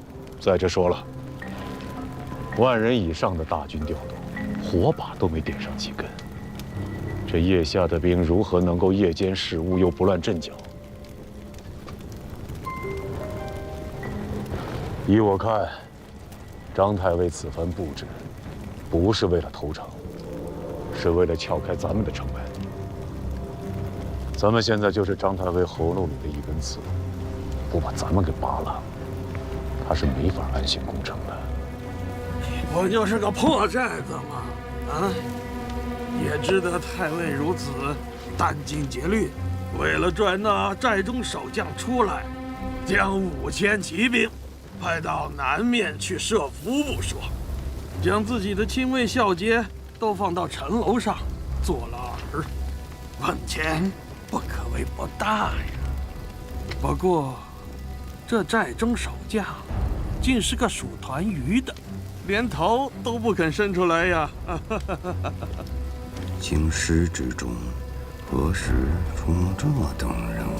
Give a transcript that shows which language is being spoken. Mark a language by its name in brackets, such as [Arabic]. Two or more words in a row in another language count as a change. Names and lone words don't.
[Chinese] 再者說了，10000人以上的大軍調動，火把都沒點上幾根，這夜下的兵如何能夠夜間視物又不亂陣腳？依我看，張太尉此番布置，不是為了投誠，是為了撬開咱們的城門。咱們現在就是張太尉喉嚨裡的一根刺，不把咱們給拔了，他是沒法安心攻城的。不就是個破寨子嗎？啊，也知得太尉如此殫精竭慮，為了賺那寨中守將出來，將5000騎兵派到南面去設伏不說，將自己的親衛校節都放到城樓上做了饵，本錢不可謂不大呀。不過，這寨中守將竟是個屬團魚的，連頭都不肯伸出來呀！京師之中，何时出这等人物？